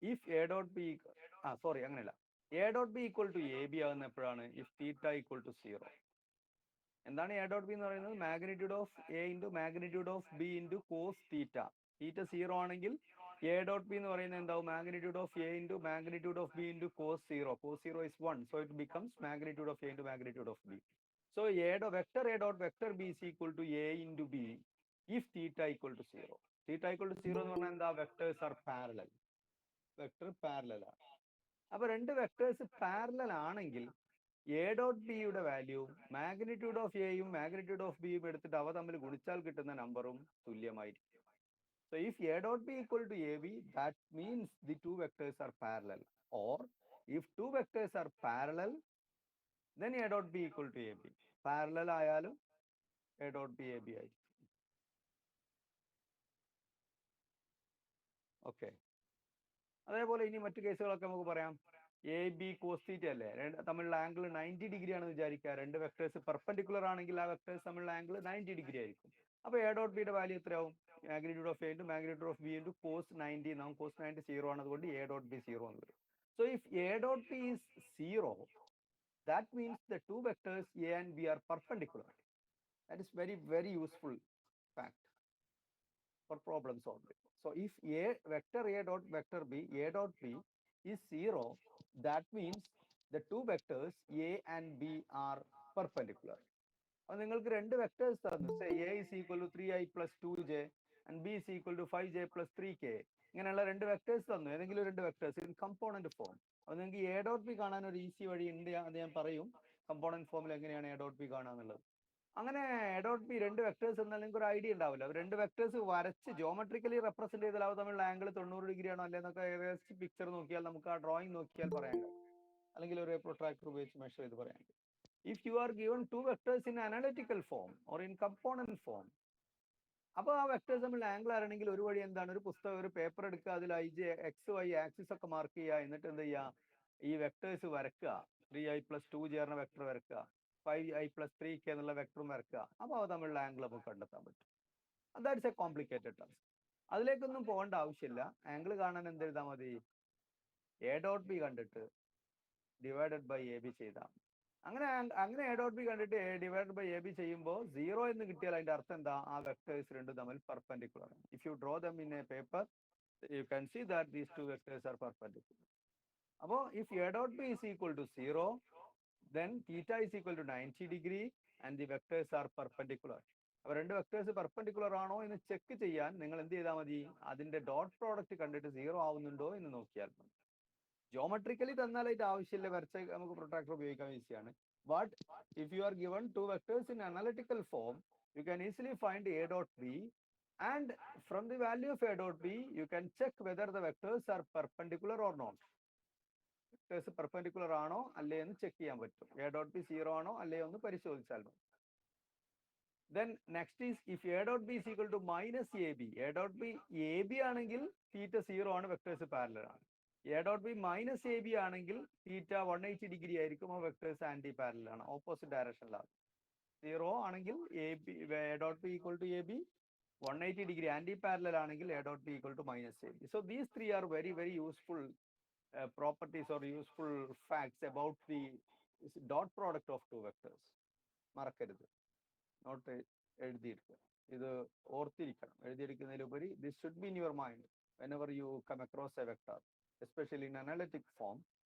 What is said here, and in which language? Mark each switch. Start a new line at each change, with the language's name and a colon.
Malayalam: If A dot B, sorry അങ്ങനെയല്ല, A dot B equal to A B ആകുന്ന എപ്പോഴാണ്? If theta equal to 0. എന്താണ് A dot B എന്ന് പറയുന്നത്?
English: Magnitude of A into magnitude of B into cos theta.
Malayalam: തീറ്റ 0 ആണെങ്കിൽ A dot B എന്ന് പറയുന്നത് എന്താവും?
English: Magnitude of A into magnitude of B into cos 0. Cos 0 is 1, so it becomes magnitude of a into magnitude of b. So vector a dot vector b is equal to a into b if theta equal to 0. Theta equal to 0
Malayalam: എന്ന് പറഞ്ഞാൽ എന്താ?
English: Vectors are parallel.
Malayalam: Vector parallel ആണ്. അപ്പൊ രണ്ട് vectors parallel ആണെങ്കിൽ A dot ബിയുടെ value magnitude of എയും magnitude of ബിയും എടുത്തിട്ട് അവ തമ്മിൽ ഗുണിച്ചാൽ കിട്ടുന്ന നമ്പറും തുല്യമായിരിക്കും.
English: So if a dot b equal to ab, that means the two vectors are parallel. Or if two vectors are parallel, then a dot b equal to ab.
Malayalam: Parallel ആയാലും a dot b ab ആയിരിക്കും. Okay. അതേപോലെ ഇനി മറ്റു കേസുകളൊക്കെ നമുക്ക് പറയാം. A B cos theta അല്ലേ, തമ്മിലുള്ള ആംഗിൾ 90 ഡിഗ്രി ആണെന്ന് വിചാരിക്കുക. രണ്ട് വെക്ടേഴ്സ് പെർപെൻഡിക്കുലർ ആണെങ്കിൽ ആ വെക്ടേഴ്സ് തമ്മിലുള്ള ആംഗിൾ 90 ഡിഗ്രി ആയിരിക്കും. അപ്പൊ എ ഡോട്ട് ബിയുടെ വാല്യൂ എത്രയാവും? Magnitude of A into magnitude of B into cos 90 എന്നാവും. കോസ് 90 0 ആണ്, അതുകൊണ്ട് എ ഡോട്ട് ബി 0 എന്ന് വരും.
English: So if a dot b is 0, that means the two vectors a and b are perpendicular. That is very, very useful fact for problem solving. So if a vector a dot vector b, a dot b is 0, that means the two vectors a and b are perpendicular.
Malayalam: അപ്പോൾ നിങ്ങൾക്ക് രണ്ട് vectors തന്നു,
English: Say a is equal to 3i plus 2j and b is equal to 5j plus 3k.
Malayalam: ഇങ്ങനെയുള്ള രണ്ട് vectors തന്നു, ഏതെങ്കിലും രണ്ട് vectors in component form. അപ്പോൾ നിങ്ങൾക്ക് എ ഡോട്ട് ബി കാണാൻ ഒരു ഈസി വഴി ഉണ്ട്, അത് ഞാൻ പറയും. കമ്പോണന്റ് ഫോമിൽ എങ്ങനെയാണ് എ ഡോട്ട് ബി കാണാന്നുള്ളത്. അങ്ങനെ എ ഡോട്ട് ബി രണ്ട് വെക്ടേഴ്സ് എന്നാൽ നിങ്ങൾക്ക് ഒരു ഐഡിയ ഉണ്ടാവില്ല. രണ്ട് വെക്ടേഴ്സ് വരച്ച് ജിയോമെട്രിക്കലി റെപ്രസെന്റ് ചെയ്താൽ അവ തമ്മിലുള്ള ആംഗിൾ 90 ഡിഗ്രി ആണോ അല്ലെ എന്നൊക്കെ ഏകദേശം പിക്ചർ നോക്കിയാൽ നമുക്ക് ആ ഡ്രോയിങ് നോക്കിയാൽ പറയാൻ കഴിയും, അല്ലെങ്കിൽ ഒരു പ്രൊട്രാക്ടർ ഉപയോഗിച്ച് മെഷർ ചെയ്ത് പറയാൻ കഴിയും.
English: If you are given two vectors in analytical form or in component form,
Malayalam: അപ്പോൾ ആ വെക്ടേഴ്സ് തമ്മിൽ ആംഗിൾ അറിയണമെങ്കിൽ ഒരു വഴി എന്താണ്? ഒരു പുസ്തകം, ഒരു പേപ്പർ എടുക്കുക, അതിൽ എക്സ് വൈ ആക്സിസ് ഒക്കെ മാർക്ക് ചെയ്യുക, എന്നിട്ട് എന്ത് ചെയ്യുക? ഈ വെക്ടേഴ്സ് വരക്കുക. 3i plus 2j എന്ന വെക്ടർ വരക്കുക, 5i plus 3k എന്നുള്ള വെക്ടറും വരക്കുക. അപ്പോൾ അവ തമ്മിലുള്ള ആംഗിൾ നമുക്ക് കണ്ടെത്താൻ പറ്റും.
English: That's a complicated task.
Malayalam: അതിലേക്കൊന്നും പോകേണ്ട ആവശ്യമില്ല. ആംഗിൾ കാണാൻ എന്ത് എഴുതാൽ മതി? എ ഡോട്ട് ബി കണ്ടിട്ട് ഡിവൈഡഡ് ബൈ എ ബി ചെയ്താൽ. അങ്ങനെ എ ഡോട്ട് ബി കണ്ടിട്ട് ഡിവൈഡ് ബൈ എ ബി ചെയ്യുമ്പോൾ 0 എന്ന് കിട്ടിയാൽ അതിന്റെ അർത്ഥം എന്താ? ആ വെക്ടേഴ്സ് രണ്ടും തമ്മിൽ പെർപെൻഡിക്കുലർ ആണ്.
English: If you draw them in a paper, you can see that these two vectors are perpendicular. അപ്പോൾ if a dot b is equal to 0, then theta is equal to 90 degree and the vectors are perpendicular.
Malayalam: അപ്പോൾ രണ്ട് vectors perpendicular ആണോ എന്ന് check ചെയ്യാൻ നിങ്ങൾ എന്ത് ചെയ്താൽ മതി? അതിന്റെ ഡോട്ട് പ്രോഡക്റ്റ് കണ്ടിട്ട് 0 ആവുന്നുണ്ടോ എന്ന് നോക്കിയാൽ മതി. ജിയോമെട്രിക്കലി തന്നാലായിട്ട് ആവശ്യമില്ല, വരച്ച നമുക്ക് പ്രൊട്രാക്ടർ ഉപയോഗിക്കാൻ ഈസിയാണ്.
English: But if you are given two vectors in analytical form, you can easily find a dot b, and from the value of a dot b you can check whether the vectors are perpendicular or not.
Malayalam: Vectors perpendicular ആണോ അല്ലേ എന്ന് check ചെയ്യാൻ പറ്റും. A dot B 0 ആണോ അല്ലേ ഒന്ന് പരിശോധിച്ചാൽ മതി.
English: Then next is if a dot b is equal to minus ab.
Malayalam: A dot b ab ആണെങ്കിൽ theta 0 ആണ്, വെക്ടേഴ്സ് പാരലൽ ആണ്. A dot B minus A B ആണെങ്കിൽ തീറ്റ 180 ഡിഗ്രി ആയിരിക്കും, ആ വെക്ടേഴ്സ് ആന്റി പാരലൽ ആണ്, ഓപ്പോസിറ്റ് ഡയറക്ഷനിലാണ്. 0 ആണെങ്കിൽ A dot B equal to A B, 180 degree anti parallel ആണെങ്കിൽ A dot B equal to minus A B.
English: So these three are very, very useful properties or useful facts about the dot product of two vectors.
Malayalam: മറക്കരുത്, not എഴുതിയിരിക്കുക. ഇത് ഓർത്തിരിക്കണം. എഴുതിയിരിക്കുന്നതിലുപരി
English: this should be in your mind whenever you come across a vector, especially in analytic form.